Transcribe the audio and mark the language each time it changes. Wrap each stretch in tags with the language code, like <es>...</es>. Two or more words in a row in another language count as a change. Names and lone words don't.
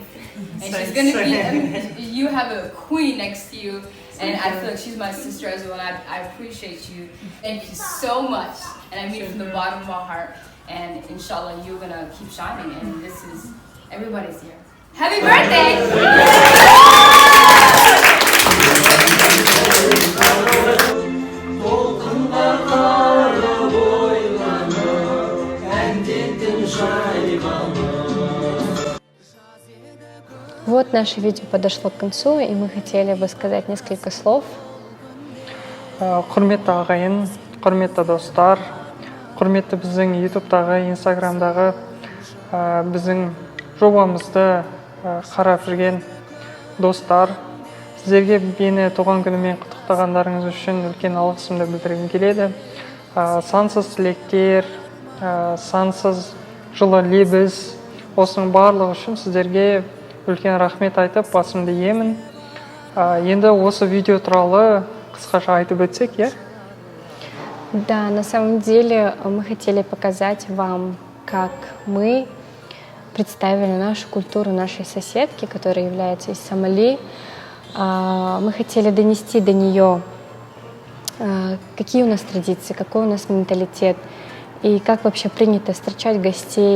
<en>And she's going to be, you have a queen next to you. And I feel like she's my sister as well. I appreciate you. Thank you so much. And I mean it from the bottom of my heart. And inshallah, you're going to keep shining. And everybody's here. Happy birthday!</en> <ru>Вот наше видео подошло к концу, и мы хотели бы сказать несколько слов.</ru> <kk>Құрметті ағайын, құрметті достар, құрметті біздің ютубтағы, инстаграмдағы біздің жобамызды қарап жүрген достар, сіздерге мені туған күнімен құттықтағандарыңыз үшін үлкен алғысымды білдіргім келеді. Сансыз тілектер, сансыз жылы лебіз, осының барлығы үшін сіздерге үлкен рахмет айтып, басымды иемін. Енді осы видео туралы қысқаша айтып өтсек, я?</kk> <ru>Да, на самом деле мы хотели показать вам, как мы представили нашу культуру нашей соседки, которая является из Сомали. Мы хотели донести до нее, какие у нас традиции, какой у нас менталитет, и как вообще принято встречать гостей.</ru>